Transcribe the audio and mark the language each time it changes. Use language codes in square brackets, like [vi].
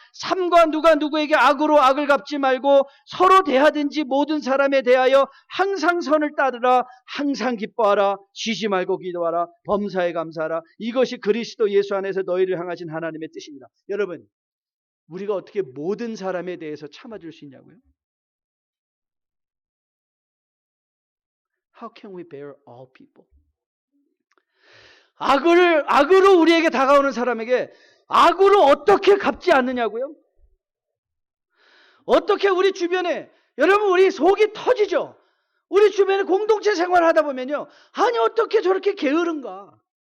[ko] 삼가 누가 누구에게 악으로 악을 갚지 말고 서로 대하든지 모든 사람에 대하여 항상 선을 따르라. 항상 기뻐하라. 쉬지 말고 기도하라. 범사에 감사하라. 이것이 그리스도 예수 안에서 너희를 향하신 하나님의 뜻입니다. 여러분, 우리가 어떻게 모든 사람에 대해서 참아줄 수 있냐고요? [en] How can we bear all people? [ko] 악으로 우리에게 다가오는 사람에게 악으로 어떻게 갚지 않느냐고요? 어떻게 우리 주변에, 여러분, 우리 속이 터지죠? 우리 주변에 공동체 생활을 하다 보면요, 아니 어떻게 저렇게 게으른가?